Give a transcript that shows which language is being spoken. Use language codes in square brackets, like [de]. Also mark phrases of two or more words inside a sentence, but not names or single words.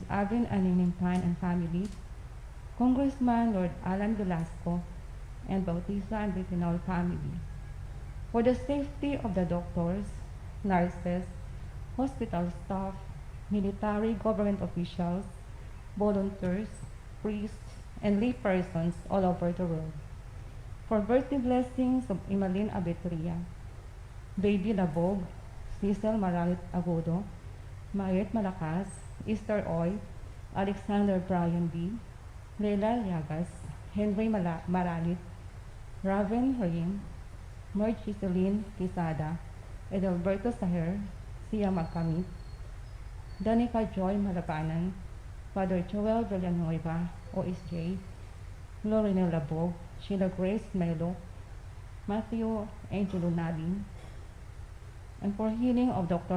[en] Avin and Nining Pine and family, Congressman Lord Alan Velasco, and Bautista and Bitinol family. For the safety of the doctors, nurses, hospital staff, military government officials, volunteers, priests, and lay persons all over the world. For birthday blessings of Imalin Abetria, Baby Labog, Cecil Maralit Agudo, Mayet Malakas, Esther Oy, Alexander Brian B., Leila Llagas, Henry Maralit, Raven Rim, Merch Celine Quisada, Edalberto Saher, Sia Magkamit, Danica Joy Malapanan, Father Joel Villanueva, OSJ, Lorena Labog, Sheila Grace Melo, Matthew Angelo Nabin, and for healing of Dr.